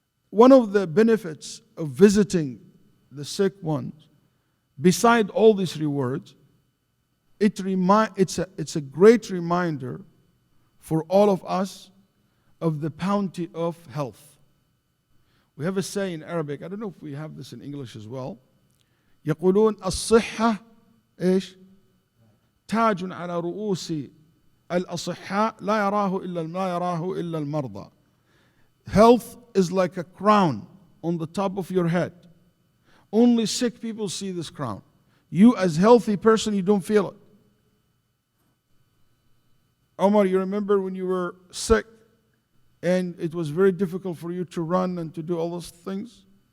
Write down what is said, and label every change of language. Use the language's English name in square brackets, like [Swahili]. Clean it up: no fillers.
[English] One of the benefits of visiting the sick ones, beside all these rewards, it's a great reminder for all of us of the bounty of health. We have a saying in Arabic, I don't know if we have this in English as well. [Arabic] يقولون الصحة إيش؟ تاج على رؤوس الأصحاء لا يراه إلا المرضى. [English] Health is like a crown on the top of your head. Only sick people see this crown. You as healthy person, you don't feel it. Omar, you remember when you were sick and it was very difficult for you to run and to do all those things?